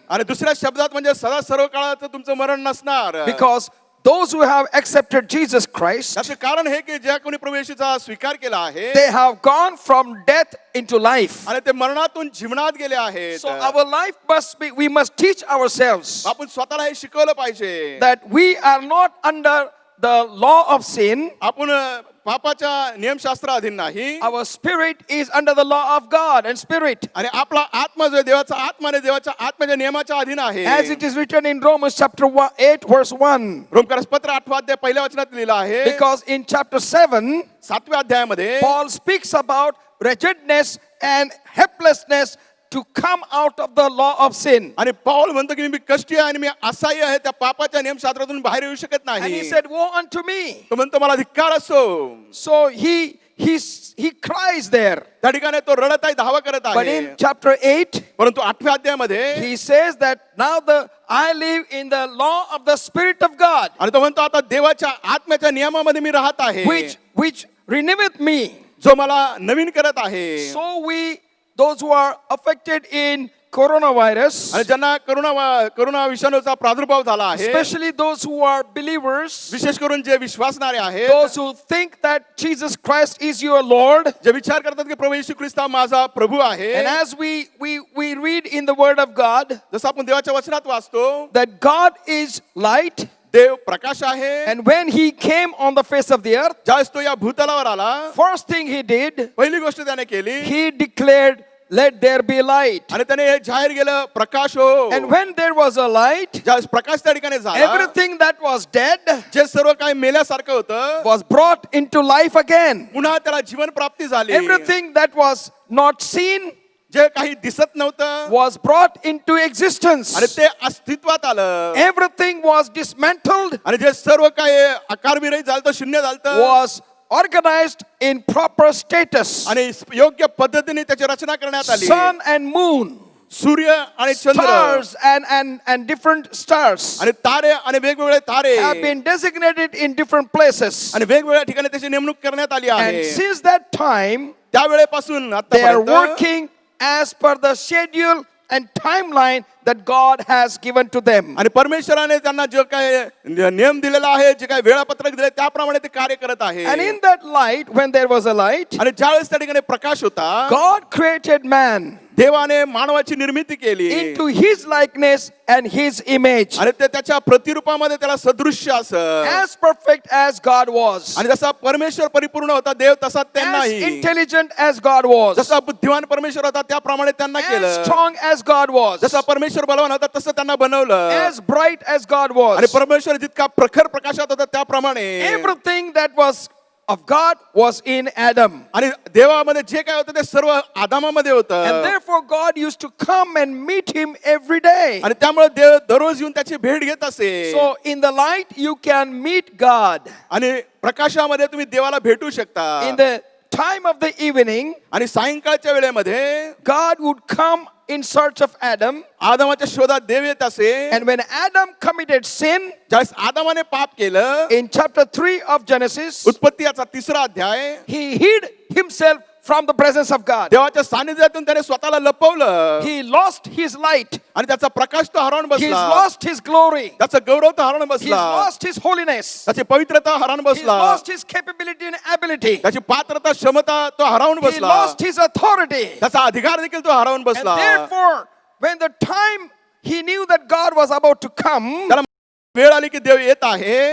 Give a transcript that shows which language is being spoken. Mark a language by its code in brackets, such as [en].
[mr] आणि दुसऱ्या शब्दात म्हणजे सदा सर्व काळात तुमचं मरण नसणार. [en] Because those who have accepted Jesus Christ, [mr] याचे कारण हे की ज्या कोणी प्रभू येशूचा स्वीकार केला आहे [en] they have gone from death into life. [mr] आणि ते मरणातून जीवनात गेले आहेत. [en] So our life we must teach ourselves [mr] आपण स्वतःला हे शिकवलं पाहिजे [en] that we are not under the law of sin. [mr] आपण पापाच्या नियमशास्त्रा अधीन नाही. [en] Our spirit is under the law of God and spirit. [mr] आणि आपला आत्मा जो आहे देवाचा आत्मा आणि देवाच्या आत्म्याच्या नियमाच्या अधीन आहे. [en] As it is written in Romans chapter 8 verse 1. [mr] रोमकरास पत्र 8 अध्याय पहिल्या वचनात लिहिलं आहे. [en] Because in chapter 7 [mr] 7व्या अध्यायामध्ये [en] Paul speaks about wretchedness and helplessness to come out of the law of sin. [mr] आणि पौल म्हणतो की मी कष्टी आहे आणि मी असहाय्य आहे त्या पापाच्या नियमशास्त्रातून बाहेर येऊ शकत [en] And he [mr] नाही. [en] said, woe unto me. [mr] तो म्हणतो मला धिक्कार असो. [en] So he cries there. [mr] त्या ठिकाणी तो रडत आहे, धावा करत [en] But [mr] आहे. [en] in chapter 8, [mr] परंतु 8व्या अध्यायामध्ये [en] he says that now I live in the law of the Spirit of God, [mr] आणि तो म्हणतो आता देवाच्या आत्म्याच्या नियमामध्ये मी राहत आहे, [en] which reneweth me. [mr] जो मला नवीन करत आहे. [en] So those who are affected in coronavirus, [mr] आणि ज्यांना करोना विषाणूचा प्रादुर्भाव झाला आहे, [en] especially those who are believers, [mr] विशेष करून जे विश्वासणारे आहेत, [en] those who think that Jesus Christ is your Lord, [mr] जे विचार करतात की प्रभू येशू ख्रिस्त हा माझा प्रभू आहे. [en] and as we read in the Word of God [mr] जसं आपण देवाच्या वचनात वाचतो, [en] that God is light, [mr] Dev Prakash आहे. [en] and when He came on the face of the earth, [mr] ज्यावेळेस तो या भूतलावर आला, [en] first thing He did, [mr] पहिली गोष्ट त्याने केली, [en] He declared, let there be light. [mr] आणि त्याने हे जाहीर केलं, प्रकाश हो. [en] And when there was a light, [mr] ज्यावेळेस प्रकाश त्या ठिकाणी झाला, [en] everything that was dead [mr] जे सर्व काही मेल्यासारखं होतं, [en] was brought into life again. [mr] पुन्हा त्याला जीवन प्राप्ती झाली. [en] Everything that was not seen [mr] जे काही दिसत नव्हतं [en] was brought into existence. [mr] आणि ते अस्तित्वात आलं. [en] Everything was dismantled, [mr] आणि जे सर्व काही आकारविरहित झालं, शून्य झालं, [en] was organized in proper status. [mr] आणि योग्य पद्धतीने त्याची रचना करण्यात आली. [en] Sun and moon, [mr] सूर्य आणि चंद्र [en] stars and different stars [mr] आणि तारे आणि वेगवेगळे तारे [en] have been designated in different places. [mr] आणि वेगवेगळ्या ठिकाणी त्याची नेमणूक करण्यात आली [en] And [mr] आहे. [en] since that time, [mr] त्यावेळेपासून [en] they are [mr] आतापर्यंत [en] working as per the schedule and timeline that God has given to them. [mr] आणि परमेश्वराने त्यांना जे काय नियम दिलेला आहे, जे काय वेळापत्रक दिले, त्याप्रमाणे ते कार्य करत आहे. [en] And in that light, when there was a light, [mr] आणि ज्यावेळेस त्या ठिकाणी प्रकाश होता, [en] God created man [mr] देवाने मानवाची निर्मिती केली [en] into His likeness and His image, [mr] आणि ते त्याच्या प्रतिरूपामध्ये त्याला सदृश्य असं, [en] as perfect as God was, [mr] आणि जसा परमेश्वर परिपूर्ण होता देव तसा [en] as [mr] त्यांनाही, [en] intelligent as God was, [mr] जसा बुद्धिमान परमेश्वर होता त्याप्रमाणे त्यांना [en] as [mr] केलं, [en] strong as God was, [mr] जसा परमेश्वर बलवान होता तसं त्यांना बनवलं, [en] as bright as God [mr] आणि [en] was. [mr] परमेश्वर जितका प्रखर प्रकाशात होता त्याप्रमाणे [en] Everything that was of God was in Adam. [mr] आणि देवामध्ये जे काय होतं ते सर्व आदामामध्ये [en] And [mr] होतं. [en] therefore God used to come and meet him every day. [mr] आणि त्यामुळे देव दररोज येऊन त्याची भेट घेत असे. [en] So in the light you can meet God. [mr] आणि प्रकाशामध्ये तुम्ही देवाला भेटू शकता. [en] In the time of the evening, [mr] आणि सायंकाळच्या वेळेमध्ये [en] God would come in search of Adam. [mr] आदामाच्या शोधात देव येत असे. [en] And when Adam committed sin, [mr] ज्यावेळेस आदामाने पाप केलं, [en] in chapter 3 of Genesis, [mr] उत्पत्ती याचा 3रा अध्याय, [en] he hid himself from the presence of God. [mr] देवाच्या सानिध्यातून त्याने स्वतःला लपवलं. [en] He lost his light. [mr] आणि त्याचा प्रकाश तो हरवून [en] He's [mr] बसला. [en] lost his glory. [mr] त्याचा गौरव तो हरवून [en] He's [mr] बसला. [en] lost his holiness. [mr] त्याची पवित्रता हरवून [en] He's [mr] बसला. [en] lost his capability and ability. [mr] त्याची पात्रता क्षमता तो हरवून [en] He [mr] बसला. [en] lost his authority. [mr] त्याचा अधिकार देखील तो हरवून [en] And [mr] बसला. [en] therefore, when the time he knew that God was about to come, [mr] त्याला वेळ आली की देव येत आहे,